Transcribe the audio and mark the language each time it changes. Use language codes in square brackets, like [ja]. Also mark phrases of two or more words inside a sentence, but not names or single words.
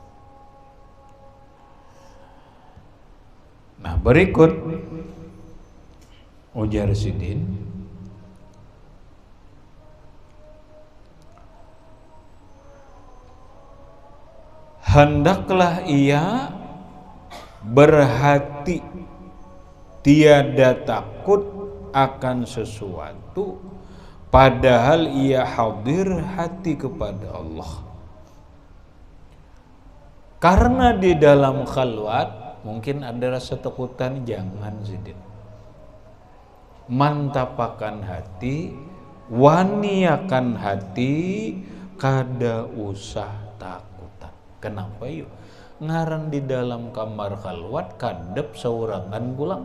[ms] Nah, berikut ujar Sidin, hendaklah ia berhati tiada takut akan sesuatu padahal ia hadir hati kepada Allah. [id] Karena di dalam khalwat mungkin ada rasa takutan, jangan Sidin. [bjn] Mantapakan hati, waniakan hati, kada usah takutan. [id] Kenapa yuk? [bjn] Ngaran di dalam kamar khalwat kadep saurangan pulang.